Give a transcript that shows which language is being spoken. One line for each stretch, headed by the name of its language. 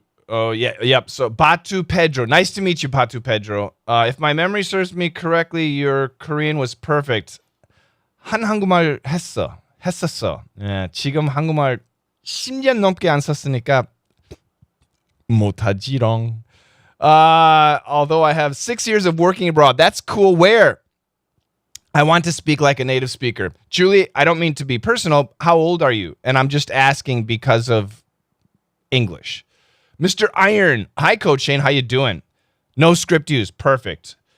English: Oh yeah, yep. So Batu Pedro, nice to meet you, Batu Pedro. If my memory serves me correctly, your Korean was perfect.
Korean: 한 한국말 했었어. 예, 지금 한국말 10년 넘게 안 썼으니까 못하지롱.
English: Although I have 6 years of working abroad. That's cool. Where? I want to speak like a native speaker. Julie, I don't mean to be personal. How old are you? And I'm just asking because of English. Mr. Iron. Hi, Coach Shane. How you doing? No script used. Perfect.